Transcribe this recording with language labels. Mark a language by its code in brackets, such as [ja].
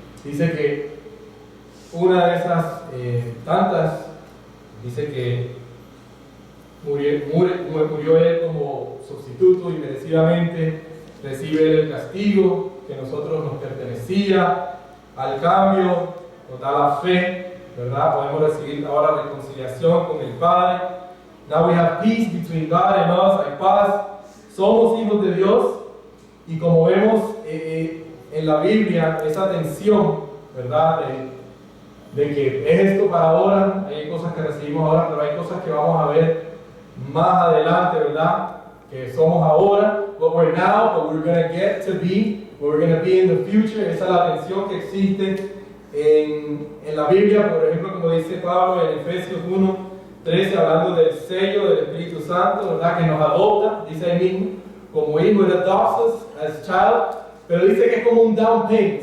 [es] Dice que una de esas tantas, dice que murió él como sustituto y merecidamente recibe el castigo que nosotros nos pertenecía. Al cambio nos da la fe, ¿verdad? Podemos recibir ahora reconciliación con el Padre. [en] Now we have peace between God and us. [es] Hay paz. Somos hijos de Dios. Y como vemos en la Biblia, esa tensión, ¿verdad? De que es esto para ahora. Hay cosas que recibimos ahora, pero hay cosas que vamos a ver más adelante, ¿verdad? Que somos ahora, [en] what we're now, what we're going to get to be, what we're going to be in the future. [es] Esa es la tensión que existe en la Biblia, por ejemplo, como dice Pablo en Efesios 1:13, hablando del sello del Espíritu Santo, ¿verdad? Que nos adopta, dice ahí mismo, como hijo, [en] it adopts us as child, [es] pero dice que es como un down payment.